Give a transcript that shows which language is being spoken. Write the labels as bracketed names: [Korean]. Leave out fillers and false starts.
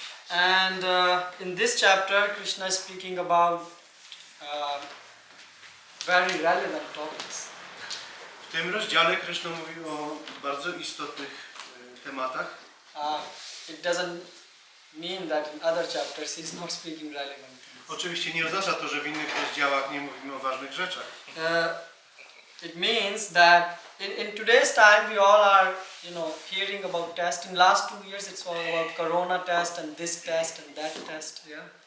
[English] And in this chapter, Krishna is speaking about very relevant topics. [Polish] W tym rozdziale Krishna mówi o bardzo istotnych tematach. [English] It doesn't mean that in other chapters he is not speaking relevant things. [Polish] Oczywiście nie oznacza to, że w innych rozdziałach nie mówimy o ważnych rzeczach. [English] It means that in today's time we all are, hearing about tests. In last 2 years it's all about corona test and this test and that test. Yeah.